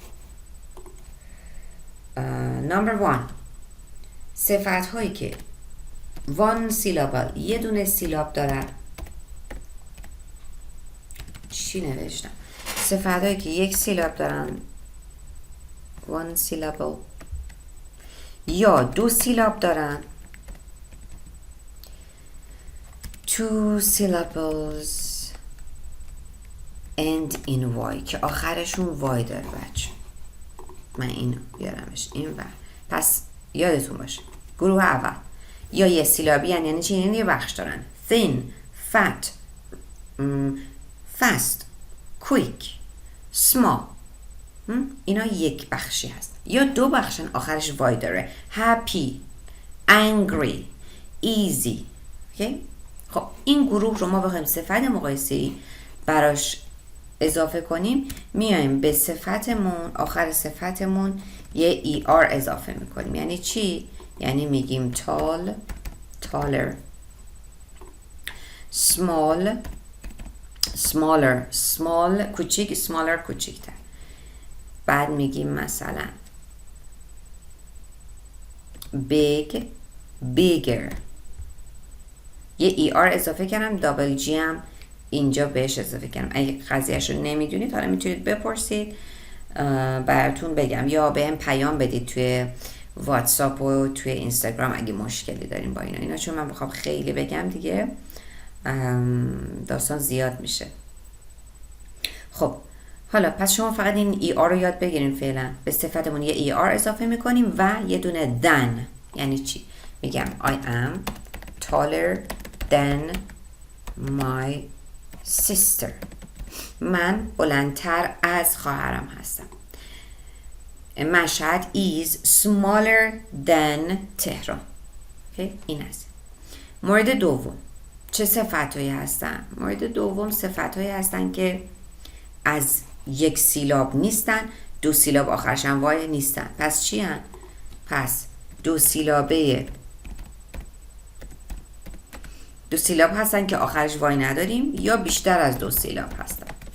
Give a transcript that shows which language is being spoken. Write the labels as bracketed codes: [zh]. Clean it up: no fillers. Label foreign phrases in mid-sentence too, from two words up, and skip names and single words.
[fa] نمبر 1 صفت هایی که [en] one syllable [fa] یه دونه سیلاب دارن. چی نوشتم؟ صفت هایی که یک سیلاب دارن [en] one syllable [fa] یا 2 سیلاب دارن [en] two syllables end in y [fa] که آخرشون y داره بچه. من اینو بیارمش این و پس یادتون باشه گروه اول یا یه سیلابی یعنی چی؟ یعنی یه بخش دارن thin, [en] fat, fast, quick, small. [fa] اینا یک بخشی هست. یا 2 بخشن آخرش y داره [en] happy, angry, easy. okay? [fa] خب این گروه رو ما بخوایم صفت مقایسه‌ای براش اضافه کنیم میایم به صفتمون آخر صفتمون یه er اضافه میکنیم. یعنی چی؟ یعنی میگیم [en] tall, taller, small, smaller, small [fa] کوچیک smaller کوچیکتر. بعد میگیم مثلا [en] big, bigger. [fa] یه er اضافه کردم [en] double g [fa] هم اینجا بهش اضافه کردم. اگه قضیهش رو نمیدونید حالا میتونید بپرسید براتون بگم یا بهم پیام بدید توی واتساپ و توی اینستاگرام اگه مشکلی دارین با اینا چون من بخوام خیلی بگم دیگه داستان زیاد میشه. خب حالا پس شما فقط این ای آر رو یاد بگیرین. فعلا به صفتمون یه ای آر اضافه میکنیم و یه دونه than. یعنی چی؟ میگم [en] I am taller than my sister. [fa] من بلندتر از خواهرم هستم. [en] مشهد is smaller than تهران. okay? [fa] این است. مورد دوم چه صفتایی هستن؟ مورد دوم صفتایی هستن که از یک سیلاب نیستن 2 سیلاب آخرش هم وای نیستن. پس چی هن؟ پس 2 سیلابه 2 سیلاب هستن که آخرش وای نداریم یا بیشتر از 2 سیلاب هستن.